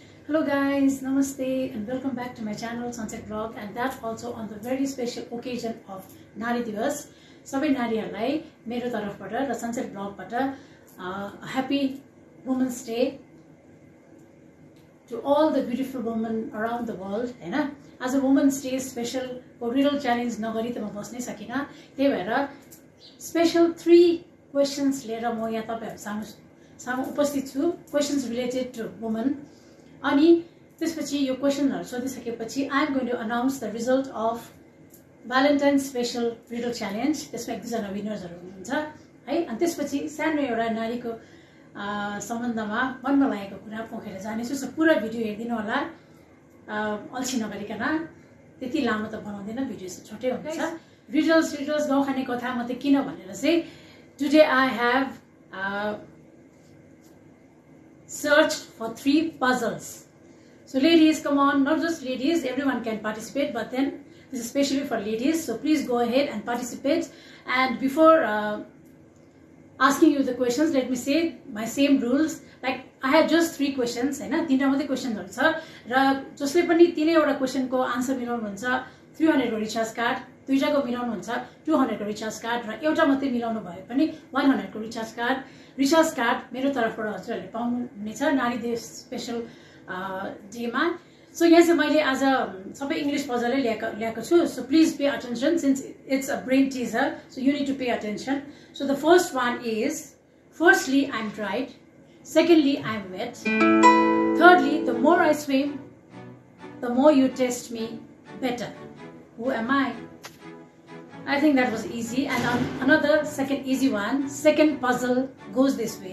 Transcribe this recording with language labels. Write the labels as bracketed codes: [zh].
[en] Hello guys, namaste and welcome back to my channel Sunset Vlog, and that also on the very special occasion of Nari Divas. [ne] Sabai nariharलाई मेरो तर्फबाट र Sunset Vlogबाट [en] happy Women's Day to all the beautiful women around the world. [ne] हैन, आज Women's Day special riddle challenge नगरी त म बस्नै सकिन, त्यही भएर special 3 questions लिएर म यहाँ तपाईहरु सामु उपस्थित छु. [en] Questions related to women. [ne] अनि त्यसपछि यो क्वेशनहरु सोधिसकेपछि [en] I am going to announce the result of Valentine's special riddle challenge. [ne] त्यसमा एक दुईजना विनर्सहरु हुनुहुन्छ है. अनि त्यसपछि सानो एउटा नारीको सम्बन्धमा मनमा लागेको कुरा पोखेर जानेछु. सो पुरा भिडियो हेर्दिनु होला, अल्छी नगरिकन. त्यति लामो त बनाउँदैन, भिडियो चाहिँ छोटै हुन्छ. रिडल्स गाउँखाने कथा मात्रै किन भनेर चाहिँ [en] today I have searched for 3 puzzles. So ladies, come on, not just ladies, everyone can participate, but then this is especially for ladies, so please go ahead and participate. And before asking you the questions, let me say my same rules. Like I have just 3 questions, [ne] हैन, तीनटा मात्रै क्वेशनहरु छ र जसले पनि तीनैवटा क्वेशनको answer मिलाउनु हुन्छ 300 को रिचार्ज कार्ड, दुईटाको मिलाउनु हुन्छ 200 को रिचार्ज कार्ड, र एउटा मात्रै मिलाउनु भए पनि 100 को रिचार्ज कार्ड मेरो तर्फबाट हजुरहरुले पाउनुहुनेछ नारी दिवस स्पेशल डेमा. सो यहाँ चाहिँ मैले आज सबै इंग्लिश पजलै ल्याएको छु. [en] So please pay attention since it's a brain teaser, so you need to pay attention. So the first one is, firstly I am dried, secondly I am wet, thirdly the more I swim the more you test me better. Who am I? I think that was easy. And another second easy one, second puzzle goes this way.